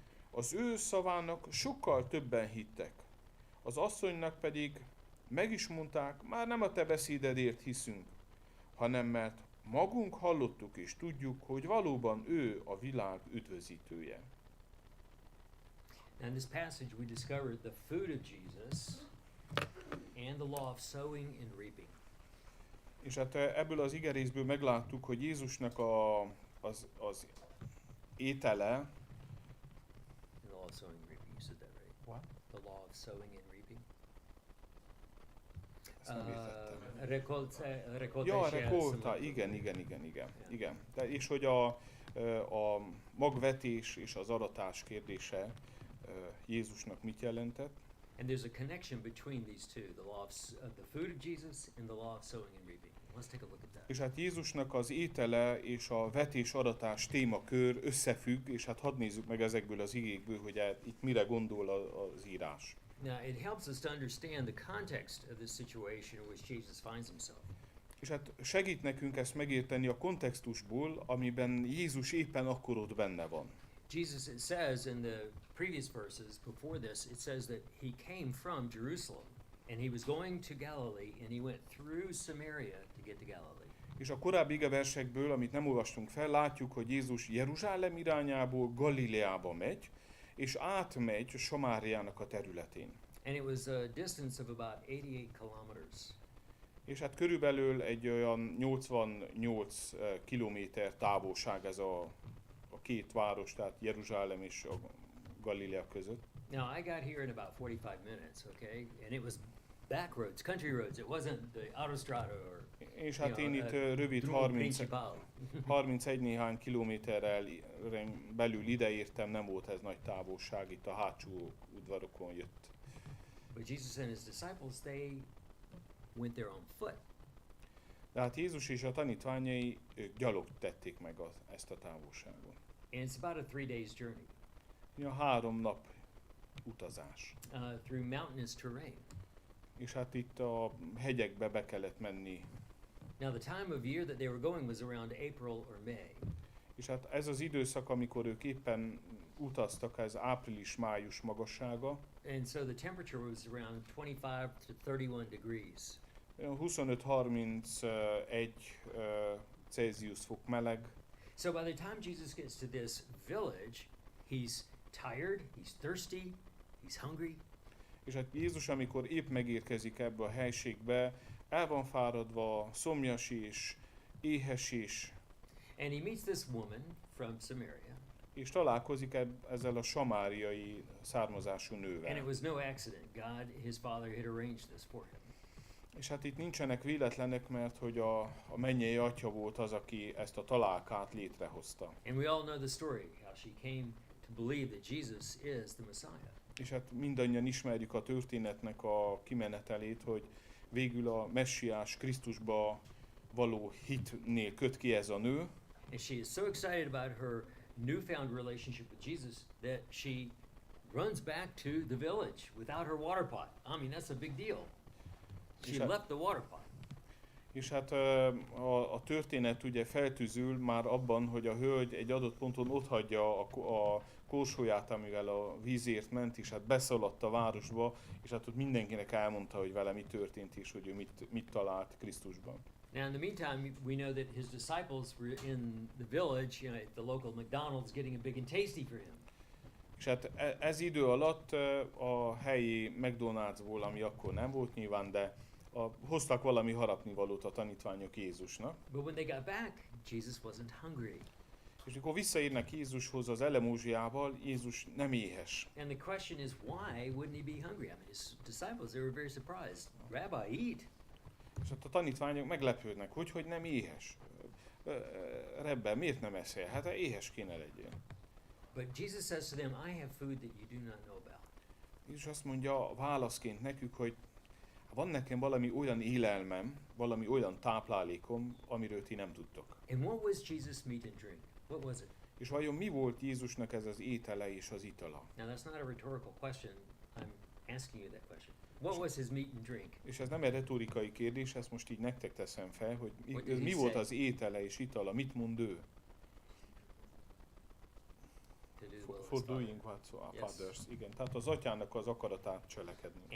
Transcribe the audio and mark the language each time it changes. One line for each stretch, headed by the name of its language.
Hungarian: Az ő szavának sokkal többen hittek. Az asszonynak pedig meg is mondták, már nem a te beszédedért hiszünk, hanem mert magunk hallottuk és tudjuk, hogy valóban ő a világ üdvözítője.
English: Now in this passage we discovered the food of Jesus and the law of sowing and reaping.
Hungarian: És hát ebből az igerészből megláttuk, hogy Jézusnak az étele,
English: The law of sowing and reaping, you said that right? What? The law of sowing and reaping.
Hungarian: Ezt nem értettem.
Romanian: Recolta
Hungarian: Ja, és
Romanian: rekolta,
Hungarian: jelszó. igen. És hogy a magvetés és az aratás kérdése Jézusnak mit jelentett?
English: And there's a connection between these two, the law of the food of Jesus and the law of sowing and reaping. Let's take a look at that.
Hungarian: És hát Jézusnak az étele és a vetés-aratás témakör összefügg, és hát hadd nézzük meg ezekből az igékből, hogy itt mire gondol az írás.
English: Now, it helps us to understand the context of this situation in which Jesus finds himself.
Hungarian: És hát segít nekünk ezt megérteni a kontextusból, amiben Jézus éppen akkor ott benne van.
English: Jesus, it says in the previous verses before this, it says that he came from Jerusalem and he was going to Galilee and he went through Samaria to get to Galilee.
Hungarian: És a korábbi igeversekből, amit nem olvastunk fel, látjuk, hogy Jézus Jeruzsálem irányából Galileába megy, és átmegy Samáriának a területén.
English: And it was a distance of about 88 kilometers.
Hungarian: És hát körülbelül egy olyan 88 kilométer távolság ez a 2 város, tehát Jeruzsálem és a Galilea között.
English: Now, I got here in about 45 minutes, okay? And it was back roads, country roads. It wasn't the autostrada or
Hungarian: És hát én itt rövid Drugo Principal. 31 néhány kilométerrel belül ideértem, nem volt ez nagy távolság, itt a hátsó udvarokon jött.
English: But Jesus and his disciples, they went there on foot.
Hungarian: De hát Jézus és a tanítványai ők gyalog tették meg ezt a távolságot.
English: And it's about a 3 days journey
Hungarian: A 3 nap utazás.
English: through mountainous terrain.
Hungarian: És hát itt a hegyekbe be kellett menni.
English: Now, the time of year that they were going was around April or May.
Hungarian: És hát ez az időszak, amikor ők éppen utaztak, ez április-május magassága.
English: And so the temperature was around 25 to 31 degrees.
Hungarian: 25-31 Celsius fok meleg.
English: So by the time Jesus gets to this village, he's tired, he's thirsty, he's hungry.
Hungarian: És hát Jézus, amikor épp megérkezik ebbe a helységbe, el van fáradva, szomjas és éhes is,
English: And he meets this woman from Samaria.
Hungarian: és találkozik ezzel a samáriai származású
English: And it
Hungarian: nővel.
English: was no accident. God, his father, had arranged this for him.
Hungarian: És hát itt nincsenek véletlenek, mert hogy a mennyei atya volt az, aki ezt a találkát létrehozta.
English: And we all know the story, how she came to believe that Jesus is the Messiah.
Hungarian: És hát mindannyian ismerjük a történetnek a kimenetelét, hogy végül a messiás Krisztusba való hitnél köt ki ez a nő,
English: And she is so excited about her newfound relationship with Jesus that she runs back to the village without her water pot. I mean, that's a big deal. She left the water pot.
Hungarian: És hát a történet ugye feltűzül már abban, hogy a hölgy egy adott ponton otthagyja a korsóját, amivel a vízért ment, és hát beszaladt a városba, és hát ott mindenkinek elmondta, hogy vele mi történt, és hogy ő mit talált Krisztusban.
English: Now, in the meantime, we know that his disciples were in the village, you know, at the local McDonald's, getting a big and tasty for him.
Hungarian: És hát ez idő alatt a helyi McDonald'sból, ami akkor nem volt nyilván, de hoztak valami harapnivalót a tanítványok Jézusnak.
English: But when they got back, Jesus wasn't hungry.
Hungarian: És amikor visszaérnek Jézushoz az elemózsiával, Jézus nem éhes.
English: And the question is, why wouldn't he be hungry? I mean, his disciples, they were very surprised. Rabbi, eat.
Hungarian: És hát a tanítványok meglepődnek, hogy nem éhes. Rebbe, miért nem eszel? Hát éhes kéne legyél.
English: But Jesus says to them, I have food that you do not know about.
Hungarian: És azt mondja válaszként nekük, hogy van nekem valami olyan élelmem, valami olyan táplálékom, amiről ti nem tudtok.
English: And what was Jesus' meat and drink? What was it?
Hungarian: És vajon mi volt Jézusnak ez az étele és az itala?
English: Now that's not a rhetorical question. I'm asking you that question. What was his meat and drink?
Hungarian: És ez nem egy retorikai kérdés, ezt most így nektek teszem fel, hogy
English: What did
Hungarian: mi
English: he
Hungarian: volt
English: say?
Hungarian: az étele és itala, mit mond ő?
English: To do the will of doing what our Yes. fathers.
Hungarian: Igen, tehát az atyának az akaratát cselekedni.